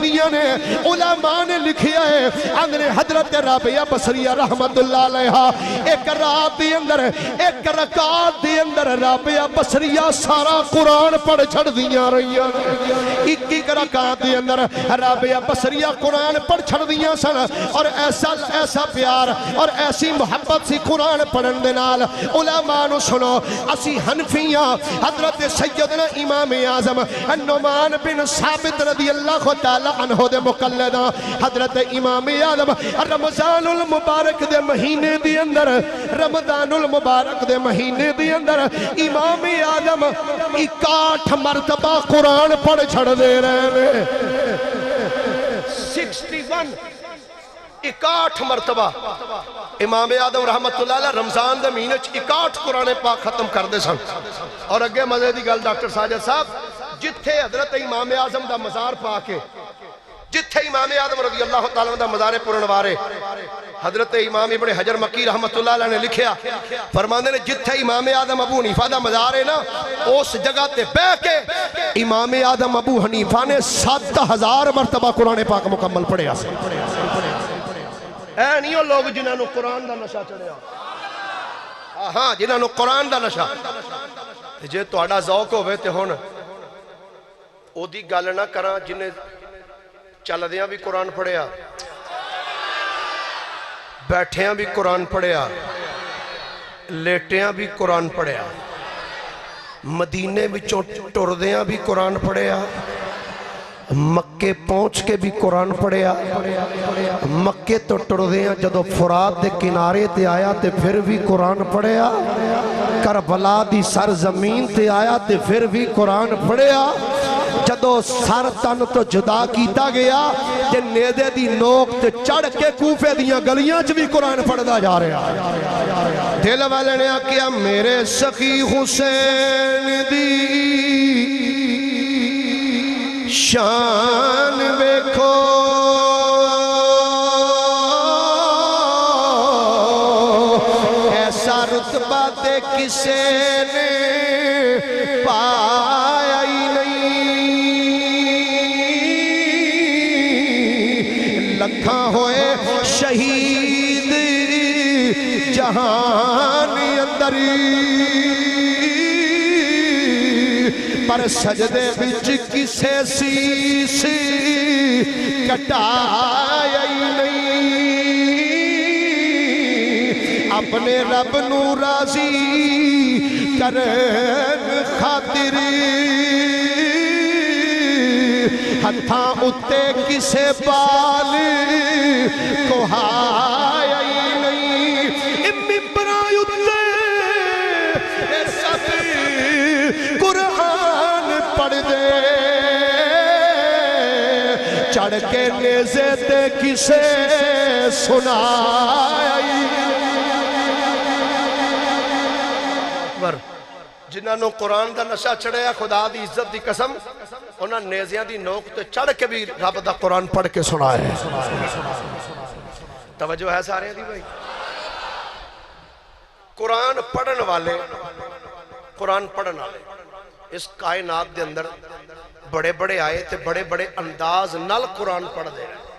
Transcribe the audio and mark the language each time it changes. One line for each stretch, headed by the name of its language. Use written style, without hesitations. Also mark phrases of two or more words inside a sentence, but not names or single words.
Punjabi: دیا نے علماء نے لکھیا ہے اندر حضرت رابعہ بصریہ
Arabic: رحمت اللہ علیہ
Punjabi: ایک رات دی اندر ایک رکعت دی اندر رابعہ بصریہ سارا قرآن پڑھ چھڑ دیا رہی ایک رکعت دی اندر رابعہ بصریہ قرآن پڑھ چھڑ دیا سن اور ایسا پیار اور ایسی محبت سی قرآن پڑھن دنال علماء نو سنو اسی حنفیاں حضرت سیدنا امام اعظم النعمان بن ثابت
Arabic: رضی اللہ تعالی عنہ
Punjabi: دے مقلدہ حضرت امام اعظم رمضان المبارک دے مہینے دی اندر رمضان المبارک دے مہینے دی اندر امام اعظم 61 مرتبہ قرآن پڑھ چھڑ دے رہے ہیں 61 مرتبہ امام اعظم
Arabic: رحمت اللہ علیہ
Punjabi: رمضان دے مہینے 61 قرآن پاک ختم کر دے سن اور اگے مزے دی گل ڈاکٹر ساجد صاحب جتھے حضرت امام اعظم دا مزار پاکے جتھے امام اعظم
Arabic: رضی اللہ تعالیٰ
Punjabi: دا مزار پرنوارے حضرت امام ابن حجر مکی
Arabic: رحمت اللہ
Punjabi: علیہ نے لکھیا فرماندے نے جتھے امام اعظم ابو حنیفہ دا مزار ہے نا اس جگہ تے بہ کے امام اعظم ابو حنیفہ نے 7000 مرتبہ قرآن پاک مکمل پڑھیا سے اے نہیں ہو لوگ جنہاں نو قرآن دا نشہ چڑھیا ہاں جنہاں نو قرآن دا نشہ جے تہاڈا ذوق ہوئے تے ہن او دی گل نہ کراں جنہیں چلدیاں بھی قرآن پڑھیا بیٹھیاں بھی قرآن پڑھیا لیٹیاں بھی قرآن پڑھیا مدینے بچوں ٹردیاں بھی قرآن پڑھیا مکے پہنچ کے بھی قرآن پڑھیا مکے تو ٹردیاں جدو فرات دے کنارے تے آیا تے پھر بھی قرآن پڑھیا کربلا دی سرزمین تے آیا تے پھر بھی قرآن پڑھیا جدو سر تن تو جدا کیتا گیا تے نیدے دی نوک تے چڑھ کے کوفے دیاں گلیاں چ بھی قرآن پڑھدا جا رہا دل والے نے آکیا میرے سخی حسین دی شان ویکھو ایسا رتبہ تے کسے نے پایا ہی نہیں لکھاں ہوئے شہید جہان اندر پر سجدے بچ کسے سیس کٹایا ہی نہیں اپنے رب نو راضی کرن خاطر ہتھاں اتے کسے بال کوہایا ہی نہیں ممبراں اتے سب قرآن پڑھ دے چڑھ کے نیزے تے کسے سنایا جنہاں نو قرآن دا نشہ چڑھیا خدا دی عزت دی قسم انہاں نیزیاں دی نوک تے چڑھ کے بھی رب دا قرآن پڑھ کے سنایا توجہ ہے سارے دی بھائی قرآن پڑھن والے اس کائنات دے اندر بڑے بڑے آئے تے بڑے بڑے انداز نال قرآن پڑھ دے